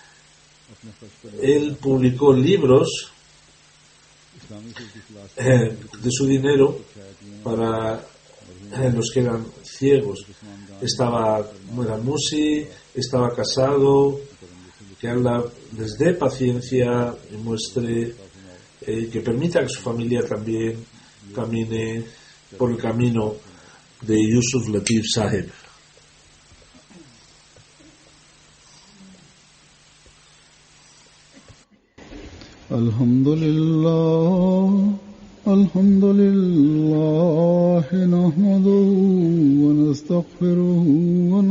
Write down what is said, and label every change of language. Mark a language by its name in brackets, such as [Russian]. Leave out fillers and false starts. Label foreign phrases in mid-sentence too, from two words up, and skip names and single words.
[Spanish] Él publicó libros de su dinero para los que eran ciegos. Era musi, estaba casado. Que Allah les dé paciencia y muestre, que permita que su familia también camine por el camino de Yusuf Latif Sahib. [Arabic] الحمد لله، نحمده ونستغفره و